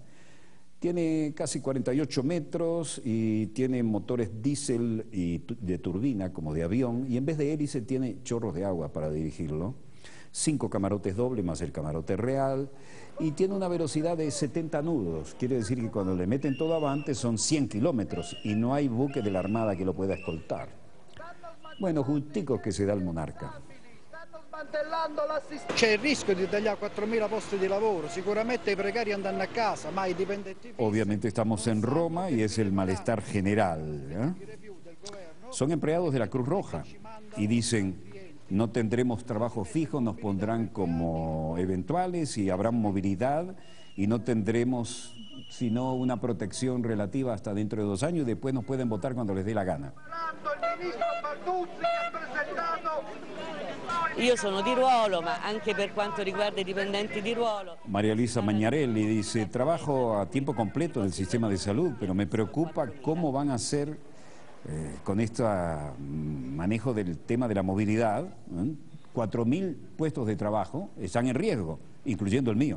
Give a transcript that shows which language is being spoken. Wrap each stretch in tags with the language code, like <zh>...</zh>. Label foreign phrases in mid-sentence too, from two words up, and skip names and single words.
<es>Tiene casi 48 metros y tiene motores diésel y de turbina, como de avión, y en vez de hélice tiene chorros de agua para dirigirlo. 5 camarotes doble más el camarote real, y tiene una velocidad de 70 nudos. Quiere decir que cuando le meten todo avante son 100 kilómetros y no hay buque de la Armada que lo pueda escoltar. Bueno, justicos que se da el monarca.</es> <it>C'è il rischio di tagliare 4.000 posti di lavoro, sicuramente i precari andranno a casa, ma i dipendenti...</it> <es>Obviamente estamos en Roma y es el malestar general, ¿eh? Son empleados de la Cruz Roja y dicen, no tendremos trabajo fijo, nos pondrán como eventuales y habrá movilidad y no tendremos sino una protección relativa hasta dentro de 2 años y después nos pueden votar cuando les dé la gana.</es> <it>Io sono di ruolo, ma anche per quanto riguarda i dipendenti di ruolo.</it> <es>María Luisa Mañarelli dice, trabajo a tiempo completo en el sistema de salud, pero me preocupa cómo van a hacer con este manejo del tema de la movilidad. 4.000 puestos de trabajo están en riesgo, incluyendo el mío.</es>